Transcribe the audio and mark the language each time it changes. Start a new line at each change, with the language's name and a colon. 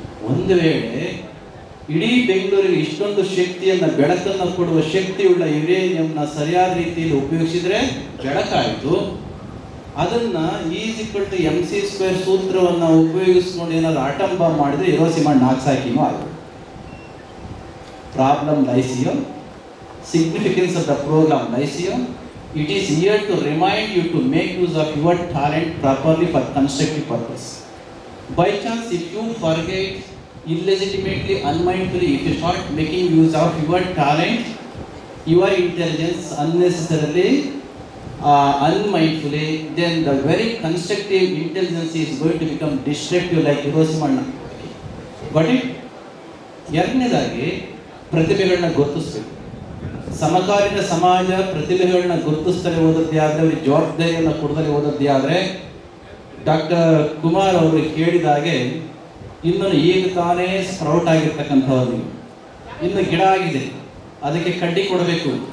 Kannada: ಒಂದು ವೇಳೆ ಇಡೀ ಬೆಂಗಳೂರಿಗೆ ಇಷ್ಟೊಂದು ಶಕ್ತಿಯನ್ನ ಬೆಳಕನ್ನು ಕೊಡುವ ಶಕ್ತಿಯುಳ್ಳ ಯುರೇನಿಯಂನ ಸರಿಯಾದ ರೀತಿಯಲ್ಲಿ ಉಪಯೋಗಿಸಿದ್ರೆ ಬೆಳಕಾಯಿತು. ಅದನ್ನ E=mc² ಸೂತ್ರವನ್ನು ಉಪಯೋಗಿಸ್ಕೊಂಡು ಏನಾದ್ರು ಆಟಮ್ ಬಾಂಬ್ ಮಾಡಿದ್ರೆ ಹಿರೋಶಿಮಾ ನಾಗಸಾಕಿನೂ ಆಗುತ್ತೆ.
English: Problem lies here, significance of the programme lies here. It is here to remind you to make use of your talent properly for constructive purpose. By chance, if you forget illegitimately, unmindfully, if you start making use of your talent, your intelligence unnecessarily, unmindfully, then the very constructive intelligence is going to become destructive like Hiroshima. Got it?
Kannada: ಎರಡನೇದಾಗಿ ಪ್ರತಿಭೆಗಳನ್ನ ಗುರುತಿಸಬೇಕು. ಸಮಕಾಲೀನ ಸಮಾಜ ಪ್ರತಿಭೆಗಳನ್ನ ಗುರುತಿಸ್ತಲೇ ಹೋದದ್ದೇ ಆದರೆ, ಅವರಿಗೆ ಜವಾಬ್ದಾರಿಯನ್ನು ಕೊಡದಲೇ ಹೋದದ್ದೇ ಆದರೆ, doctor Kumar ಅವರು ಕೇಳಿದಾಗೆ ಇನ್ನು ಈಗ ತಾನೇ ಸ್ಪ್ರೌಟ್ ಆಗಿರ್ತಕ್ಕಂಥವ್ರು, ಇನ್ನು ಗಿಡ ಆಗಿದೆ, ಅದಕ್ಕೆ ಕಡ್ಡಿ ಕೊಡಬೇಕು.